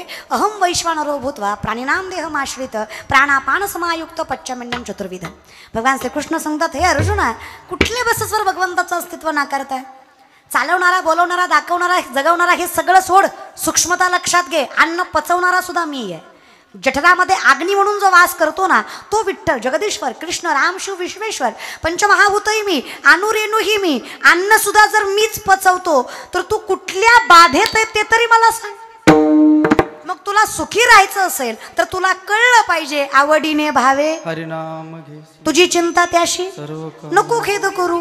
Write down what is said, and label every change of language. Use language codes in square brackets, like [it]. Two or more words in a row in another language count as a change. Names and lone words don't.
[sa] अहम वैश्वानरो भूत्वा प्राणिनाम देहमाश्रित प्राणापान समायुक्त पच्चमिंडम चतुर्विध. [mr] भगवान श्रीकृष्ण सांगतात, हे अर्जुना, कुठल्या बससवर भगवंताचं अस्तित्व नाकारताय? चालवणारा, बोलवणारा, दाखवणारा, जगवणारा हे सगळं सोड, सूक्ष्मता लक्षात घे. अन्न पचवणारा सुद्धा मी आहे. जठरामध्ये अग्नी म्हणून जो वास करतो ना, तो विठ्ठल, जगदीश्वर, कृष्ण, राम, शिव, विश्वेश्वर, पंचमहाभूतही मी, अणुरेणूही मी. अन्न सुद्धा जर मीच पचवतो तर तू कुठल्या बाधेत आहे ते तरी मला सांग. मग तुला सुखी राहायचं असेल तर तुला कळलं पाहिजे, आवडीने भावे हरिनाम घे, तुझी चिंता त्याशी नको खेद करू.